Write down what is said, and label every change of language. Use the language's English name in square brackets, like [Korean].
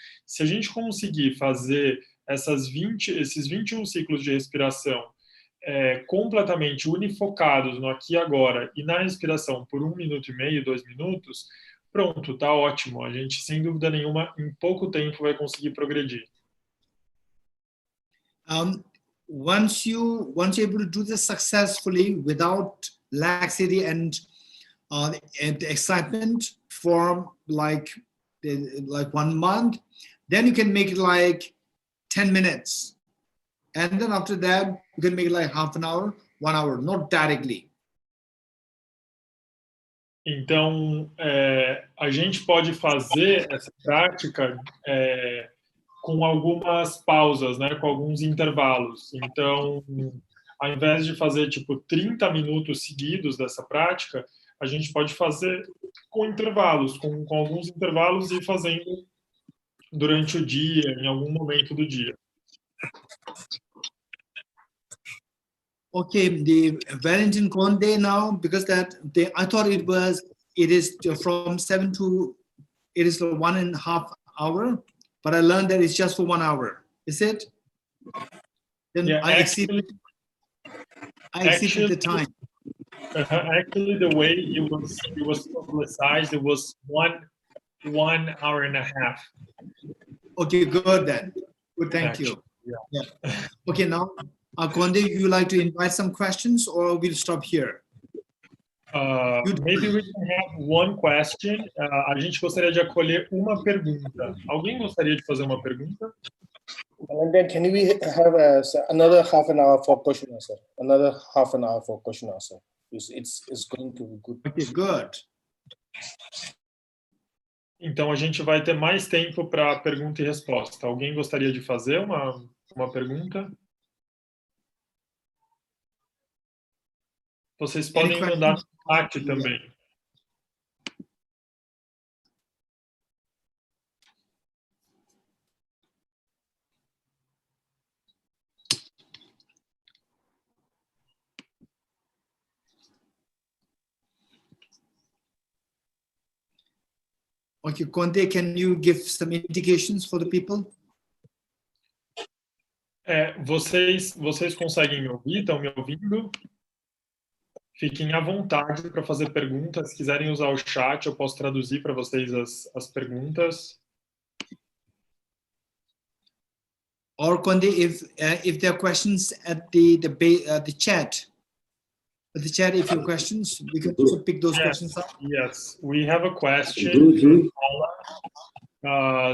[Portuguese] Se a gente conseguir fazer esses 21 ciclos de respiração completamente unifocados no aqui e agora e na respiração por 1 minuto e meio, 2 minutos, pronto, tá ótimo. A gente, sem dúvida nenhuma, em pouco tempo vai conseguir progredir. [English] Once you're able to do this successfully without laxity and excitement for like 1 month, then you can make it like 10 minutes. And then after that, you can make it like half an hour, 1 hour, not directly. [Portuguese] Então, a gente pode fazer essa prática com algumas pausas, né, com alguns intervalos. Então, ao invés de fazer tipo 30 minutos seguidos dessa prática, a gente pode fazer com intervalos, com alguns intervalos e fazendo durante o dia, em algum momento do dia. [English] Okay, the Valentine Conde now, because I thought it is from 7 to, it is 1.5 hour, but I learned that it's just for 1 hour. Is it? Then yeah, I exceeded the time. Actually, the way it was publicized, it was one hour and a half. Okay, good then. Good, thank you. Yeah. Okay, now, Conde, you like to invite some questions, or we'll stop here? Maybe we can have one question. [Portuguese] A gente gostaria de acolher uma pergunta. Alguém gostaria de fazer uma pergunta? [English] And then can we have another half an hour for question answer? Another half an hour for question answer. It's going to be good. Okay, good. [Portuguese] Então a gente vai ter mais tempo para pergunta e resposta. Alguém gostaria de fazer uma pergunta? Vocês podem mandar no chat também. [English] Okay, Conde, can you give some indications for the people? [Portuguese] Vocês conseguem me ouvir? Estão me ouvindo? Fiquem à vontade para fazer perguntas. Se quiserem usar o chat, eu posso traduzir para vocês as perguntas. [English] Or Conde, if there are questions at the chat, if you have questions, we can also pick those questions up. Yes, we have a question from Paula.